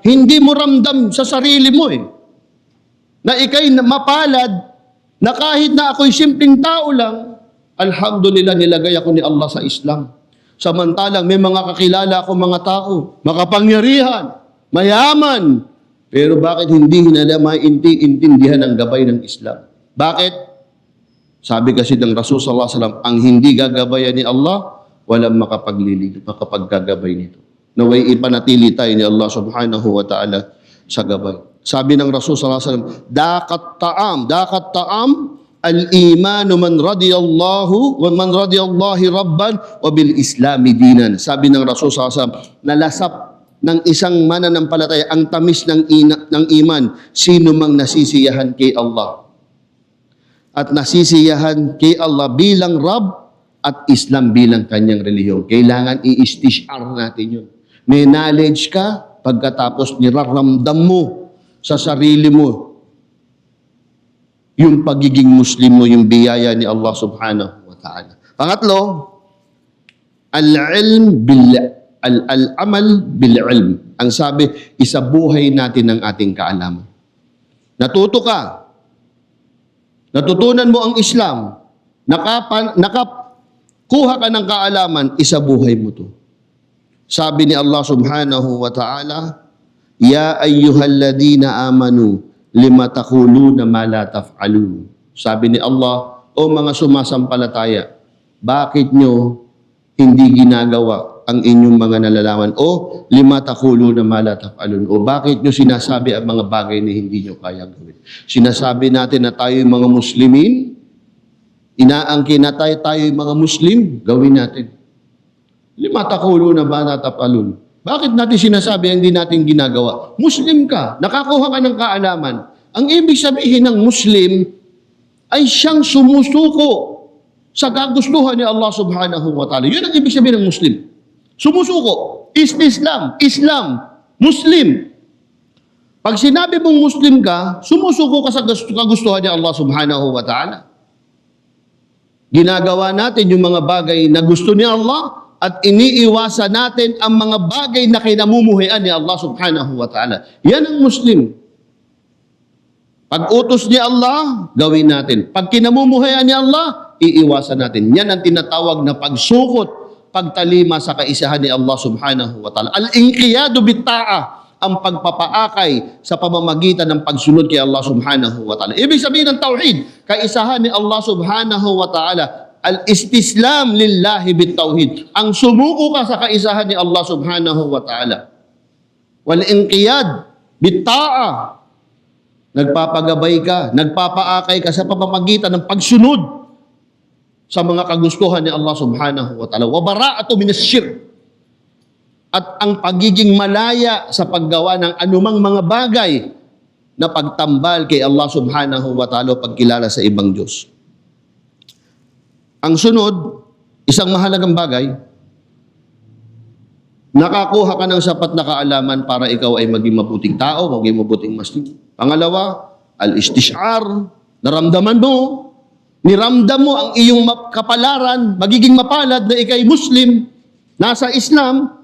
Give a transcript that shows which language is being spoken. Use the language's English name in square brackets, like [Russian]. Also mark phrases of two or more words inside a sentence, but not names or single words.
[Filipino] Hindi mo ramdam sa sarili mo na ikay mapalad na kahit na ako'y simpleng tao lang, alhamdulillah nilagay ako ni Allah sa Islam. Samantalang may mga kakilala ako mga tao, makapangyarihan, mayaman, pero bakit hindi nila maintindihan ang gabay ng Islam? Bakit? Sabi kasi ng Rasul [Arabic] صلى الله عليه وسلم, [Filipino] ang hindi gagabayan ni Allah, walang makapagkagabay nito. Naway ipanatili tayo ni Allah [Arabic] سبحانه وتعالى [Filipino] sa gabay. Sabi ng Rasul [Arabic] صلى الله عليه وسلم ذاق طعم الإيمان من رضي الله ربا وبالإسلام دينا. [Filipino] Sabi ng Rasul [Arabic] صلى الله عليه وسلم, [Filipino] nalasap ng isang mananampalataya ang tamis ng iman, sino mang nasisiyahan kay Allah. At nasisiyahan kay Allah bilang Rabb at Islam bilang kanyang relihiyon. Kailangan i-istishar natin yun. May knowledge ka, pagkatapos niraramdam mo sa sarili mo yung pagiging Muslim mo, yung biyaya ni Allah [Arabic] سبحانه وتعالى. Pangatlo, العمل بالعلم. [Filipino] Ang sabi, isabuhay natin ang ating kaalaman. Natuto ka. Natutunan mo ang Islam. Nakakuha ka ng kaalaman, isabuhay mo to. Sabi ni Allah [Arabic] سبحانه وتعالى يا أيها الذين آمنوا لم تقولون ما لا تفعلون. [Filipino] Sabi ni Allah, o mga sumasampalataya, bakit nyo hindi ginagawa ang inyong mga nalalaman? [Arabic] O لم تقولون ما لا تفعلون. [Filipino] O bakit nyo sinasabi ang mga bagay na hindi nyo kaya gawin? Sinasabi natin na tayo mga Muslimin, inaangkin na tayo mga Muslim, gawin natin. [Arabic] لم تقولون ما لا تفعلون. [Filipino] Bakit natin sinasabi ang hindi natin ginagawa? Muslim ka, nakakuha ka ng kaalaman. Ang ibig sabihin ng Muslim ay siyang sumusuko sa kagustuhan ni Allah [Arabic] سبحانه وتعالى. [Filipino] Yun ang ibig sabihin ng Muslim. Sumusuko. Islam. Muslim. Pag sinabi mong Muslim ka, sumusuko ka sa kagustuhan ni Allah [Arabic] سبحانه وتعالى. [Filipino] Ginagawa natin yung mga bagay na gusto ni Allah at iniiwasan natin ang mga bagay na kinamumuhian ni Allah [Arabic] سبحانه وتعالى. [Filipino] Yan ang Muslim. Pag utos ni Allah, gawin natin. Pag kinamumuhian ni Allah, iiwasan natin. Yan ang tinatawag na pagsukot, pagtalima sa kaisahan ni Allah [Arabic] سبحانه وتعالى. الانقياد بالطاعة, [Filipino] ang pagpapaakay sa pamamagitan ng pagsunod kay Allah [Arabic] سبحانه وتعالى. [Filipino] Ibig sabihin ng tauhid, kaisahan ni Allah [Arabic] سبحانه وتعالى, الاستسلام لله بالتوحيد. [Filipino] Ang sumuko ka sa kaisahan ni Allah [Arabic] سبحانه وتعالى. والانقياد بالطاعة. [Filipino] Nagpapagabay ka, nagpapaakay ka sa pamamagitan ng pagsunod sa mga kagustuhan ni Allah [Arabic] سبحانه وتعالى. والبراءة من الشرك. [Filipino] At ang pagiging malaya sa paggawa ng anumang mga bagay na pagtambal kay Allah [Arabic] سبحانه وتعالى [Filipino] o pagkilala sa ibang Diyos. Ang sunod, isang mahalagang bagay, nakakuha ka ng sapat na kaalaman para ikaw ay maging mabuting tao, maging mabuting Muslim. Pangalawa, al-istishar, naramdaman mo, niramdam mo ang iyong kapalaran, magiging mapalad na ikay Muslim, nasa Islam.